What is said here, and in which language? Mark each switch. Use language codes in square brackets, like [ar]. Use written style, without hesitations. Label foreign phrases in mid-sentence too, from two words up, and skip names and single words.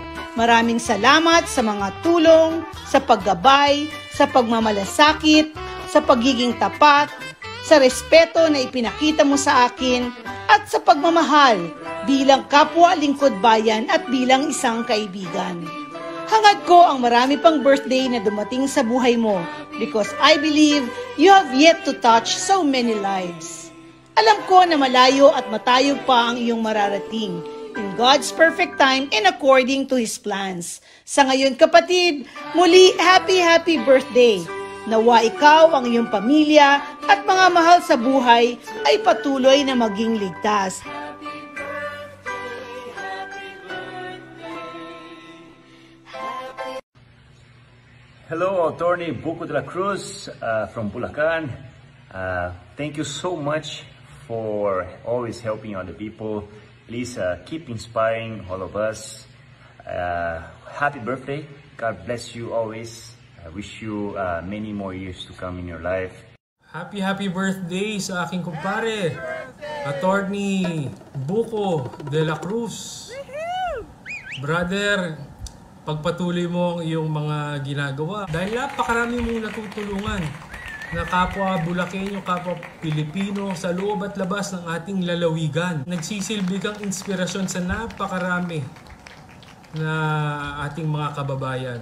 [tl] Maraming salamat sa mga tulong, sa paggabay, sa pagmamalasakit, sa pagiging tapat, sa respeto na ipinakita mo sa akin, at sa pagmamahal bilang kapwa lingkod bayan at bilang isang kaibigan. Hangad ko ang marami pang birthday na dumating sa buhay mo [en] because I believe you have yet to touch so many lives. [tl] Alam ko na malayo at matayog pa ang iyong mararating [en] in God's perfect time and according to His plans. [tl] Sa ngayon, kapatid, muli [en] happy birthday! [tl] Nawa ikaw, ang iyong pamilya at mga mahal sa buhay ay patuloy na maging ligtas. [en] Hello, Attorney Buko de la Cruz from Bulacan. Thank you so much for always helping other people. Please keep inspiring all of us. Happy birthday. God bless you always. I wish you many more years to come in your life. Happy birthday [tl] sa aking kumpare, Attorney Buko de la Cruz. Brother, pagpatuloy mo ang iyong mga ginagawa dahil napakarami mong natutulungan na kapwa Bulakenyo, kapwa Pilipino sa loob at labas ng ating lalawigan. Nagsisilbi kang inspirasyon sa napakarami na ating mga kababayan.